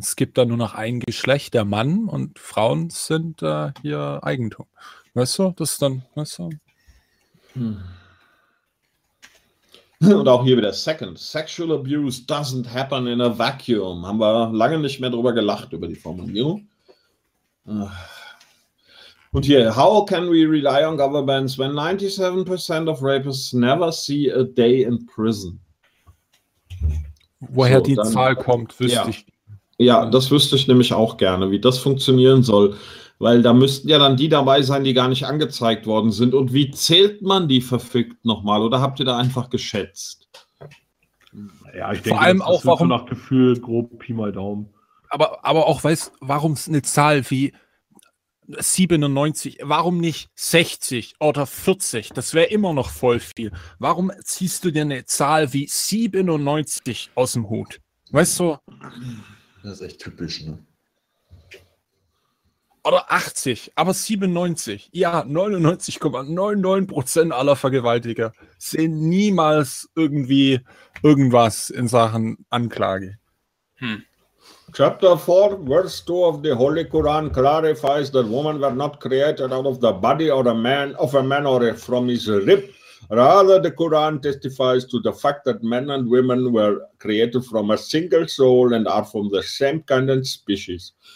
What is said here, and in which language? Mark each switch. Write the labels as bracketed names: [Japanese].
[German] Es gibt da nur noch ein Geschlecht, der Mann, und Frauen sind hier Eigentum. Weißt du, das ist dann, weißt du? Hm. Und auch hier wieder [English] Second. Sexual abuse doesn't happen in a vacuum. [German] Haben wir lange nicht mehr drüber gelacht, über die Formulierung. Und hier, [English] how can we rely on governments when 97% of rapists never see a day in prison? [German] Woher so, die dann, Zahl kommt, wüsste ich. Ja, das wüsste ich nämlich auch gerne, wie das funktionieren soll. Weil da müssten ja dann die dabei sein, die gar nicht angezeigt worden sind. Und wie zählt man die verfickt nochmal? Oder habt ihr da einfach geschätzt? Ja, ich denke, das ist so nach Gefühl, grob Pi mal Daumen. Aber auch, weißt du, warum eine Zahl wie 97, warum nicht 60 oder 40? Das wäre immer noch voll viel. Warum ziehst du dir eine Zahl wie 97 aus dem Hut? Weißt du? Das ist echt typisch, ne? Oder 80, aber 97. Ja, 99,99% aller Vergewaltiger sehen niemals irgendwie irgendwas in Sachen Anklage. [English] Chapter 4, Verse 2 of the Holy Quran clarifies that women were not created out of the body or a man, of a man or from his rib. Rather, the Quran testifies to the fact that men and women were created from a single soul and are from the same kind and species.